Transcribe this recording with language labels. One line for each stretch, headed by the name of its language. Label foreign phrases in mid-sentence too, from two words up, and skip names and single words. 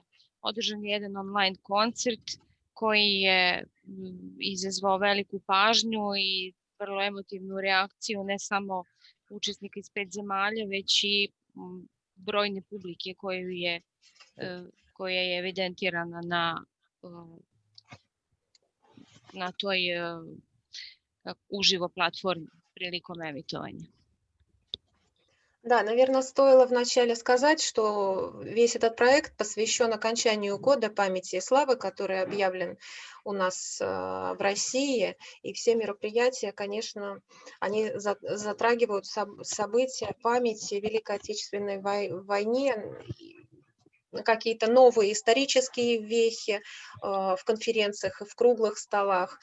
Serbian: Održan je jedan online koncert koji je izazvao veliku pažnju i vrlo emotivnu reakciju ne samo učesnika iz 5 zemalja, već i brojne publike koja je evidentirana na toj uživo платформе приликом эмитования.
Russian: Да, наверное, стоило вначале сказать, что весь этот проект посвящен окончанию года памяти и славы, который объявлен у нас в России, и все мероприятия, конечно, они затрагивают события памяти Великой Отечественной войне, какие-то новые исторические вехи в конференциях и в круглых столах.